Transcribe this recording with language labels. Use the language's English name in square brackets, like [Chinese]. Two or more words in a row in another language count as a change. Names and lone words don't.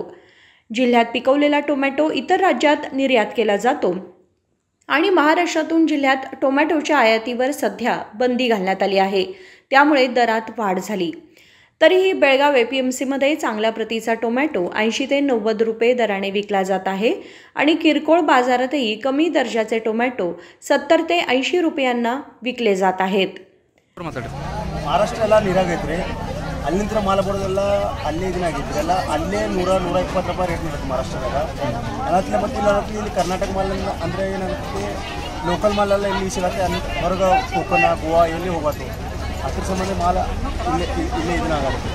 [Marathi] जिल्ह्यात पिकवलेला टोमॅटो इतर राज्यात निर्यात केला जातो आणि महाराष्ट्रातून जिल्ह्यात टोमॅटोच्या आयातीवर सध्या बंदी घालण्यात आली आहे. त्यामुळे दरात वाढ झाली. तरीही बेळगाव APMCमध्ये चांगल्या प्रतीचा टोमॅटो 80 ते 90 रुपये दराने विकला जात आहे आणि किरकोळ बाजारातही कमी दर्जाचे टोमॅटो 70 ते 80 रुपयांना विकले जात आहेत. [Kannada] ಮಹಾರಾಷ್ಟ್ರ ನೀರಾಗೈತ್ರಿ. ಅಲ್ಲಿಂದ ಮಾಲ ಬರೋದೆಲ್ಲ ಅಲ್ಲೇ ಇದನ್ನಾಗೈತ್ರಿ. ಎಲ್ಲ ಅಲ್ಲೇ 100-120 ರೂಪಾಯಿ ರೇಟ್ ಮಾಡುತ್ತೆ ಮಹಾರಾಷ್ಟ್ರದಾಗ. ಅದಕ್ಕೆ ಮತ್ತೆ ಇಲ್ಲಿ ಕರ್ನಾಟಕ ಮಾಲ್ ಅಂದರೆ ಏನಾಗುತ್ತೆ, ಲೋಕಲ್ ಮಾಲೆಲ್ಲ ಇಲ್ಲಿ ಸಿಗುತ್ತೆ. ಹೊರಗೆ ಕೋಕನ ಗೋವಾ ಎಲ್ಲಿ ಹೋಗೋದು ಅದ್ರ ಸಂಬಂಧ ಮಾಲ ಇಲ್ಲೇ ಇದನ್ನಾಗುತ್ತೆ.